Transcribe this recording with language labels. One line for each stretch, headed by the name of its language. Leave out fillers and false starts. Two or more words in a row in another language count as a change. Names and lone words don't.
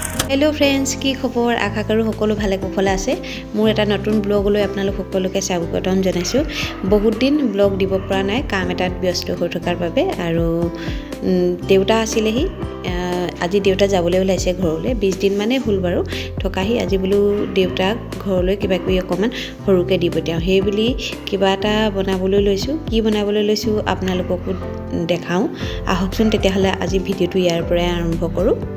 English: hello friends
Assamese: কি খবৰ আশা কৰোঁ সকলো ভালে কুশলে আছে মোৰ এটা নতুন ব্লগলৈ আপোনালোক সকলোকে স্বাগতম জনাইছোঁ বহুত দিন ব্লগ দিব পৰা নাই কাম এটাত ব্যস্ত হৈ থকাৰ বাবে আৰু দেউতা আছিলেহি আজি দেউতা যাবলৈ ওলাইছে ঘৰলৈ 20 দিন মানে হ'ল বাৰু থকাহি আজি বলো দেউতাক ঘৰলৈ কিবা কিবি অকমান সৰুকে দিব তেওঁ সেই বুলি কিবা এটা বনাবলৈ লৈছোঁ কি বনাবলৈ লৈছোঁ আপোনালোককো দেখাও আহকচোন তেতিয়াহলে আজি ভিডিওটো ইয়াৰ পৰাই আৰম্ভ কৰোঁ